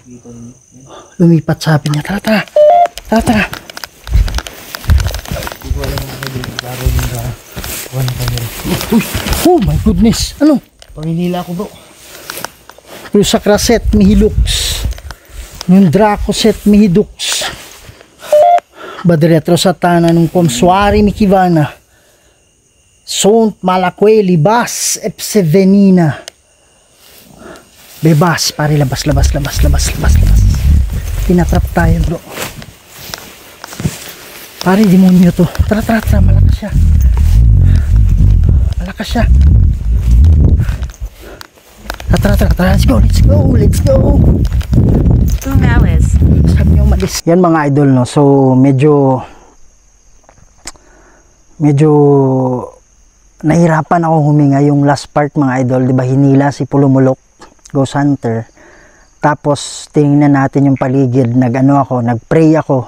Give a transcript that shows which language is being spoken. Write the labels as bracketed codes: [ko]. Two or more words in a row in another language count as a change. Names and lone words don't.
[tl] Lumipat, sabi niya. Tara. Uy, [en] oh my goodness. [tl] Ano? Panginila ko bro. Yung Sakraset Mihilux, yung Dracoset Mihidux, Badretro Satana nung Komswari Mikivana, Sont Malakwe Libas Epsevenina. Bebas, pare, labas. Tinatrap tayo, bro. Pare, demonyo to. Tara, malakas siya. Tara, [en] let's go. [tl] Umalis. Sabi niyo umalis. Yan mga idol, no. So medyo nahirapan ako huminga yung [en] last part, [tl] mga idol, 'di ba? Hinila si Pulumulok, Ghost Hunter. Tapos tingnan natin yung paligid, nagpray ako.